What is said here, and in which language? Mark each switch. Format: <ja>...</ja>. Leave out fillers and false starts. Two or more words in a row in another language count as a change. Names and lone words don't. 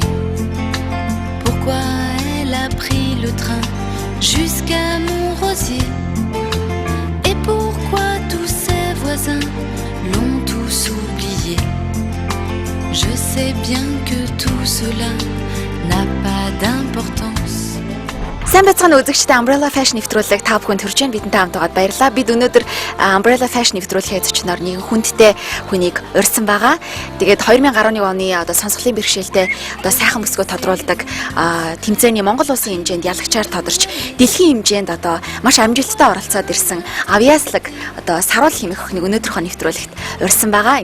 <fr>Pourquoi elle a pris le train jusqu'à Montrosier? Et pourquoi tous ses voisins l'ont tous oublié? Je sais bien que tout cela n'a pas d'importance.</fr> <mn>Сайн бацхан үзэгчтэй Umbrella Fashion нэвтрүүлэг та бүхэнд хүрч байна. Бидэнтэй хамт байгаад баярлалаа. Бид өнөөдөр Umbrella Fashion нэвтрүүлгийн зочноор нэгэн хүндтэй хүнийг урьсан байгаа. Тэгээд 2011 оны сонсголын бэрхшээлтэй сайхан бүсгөө тодруулдаг тэмцээний Монгол улсын хэмжээнд ялагчаар тодорч дэлхийн хэмжээнд маш амжилттай оролцоод ирсэн авьяаслаг Саруул хэмээх охиныг өнөөдрийнхөө нэвтрүүлэгт урьсан байгаа.</mn>